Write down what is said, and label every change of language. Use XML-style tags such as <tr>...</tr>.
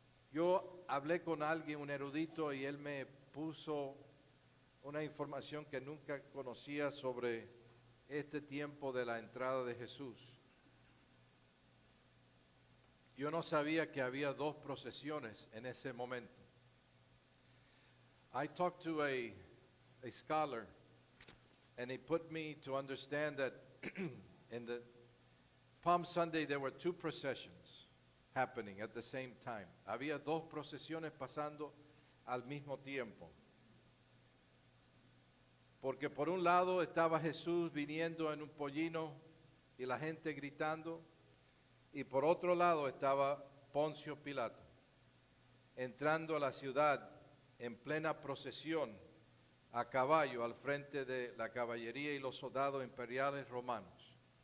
<es>Yo hablé con alguien, un erudito, y él me puso una información que nunca conocía sobre este tiempo de la entrada de Jesús. Yo no sabía que había dos procesiones en ese momento.</es> <en>I talked to a scholar, and he put me to understand that in the Palm Sunday there were two processions happening at the same time.</en> <es>Había dos procesiones pasando al mismo tiempo. Porque por un lado estaba Jesús viniendo en un pollino y la gente gritando, y por otro lado estaba Poncio Pilato entrando a la ciudad en plena procesión a caballo al frente de la caballería y los soldados imperiales romanos.</es>